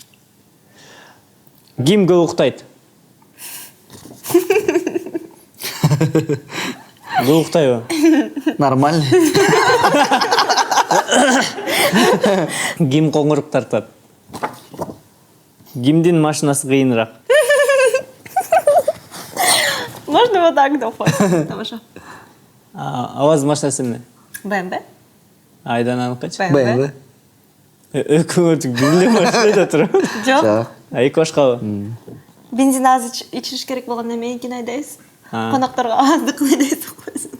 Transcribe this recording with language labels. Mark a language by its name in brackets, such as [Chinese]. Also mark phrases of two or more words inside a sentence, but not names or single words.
[Kyrgyz] Ким көп уктайт? Көп уктайбы? Нормально. Ким коңурук тартат? Кимдин машинасы кыйыныраак? [Russian] Можно вот так допустим. [Kyrgyz] Тамаша. Аваз машинасы эмне? БМВ? Айдананыкычы? БМВ. Экөөңөрдүк бир эле машинада турат. Жок. Эки башкабы? Бензин аз ичиш керек болгондо меникин айдайбыз. Конокторго аздык айдайбыз деп койсун.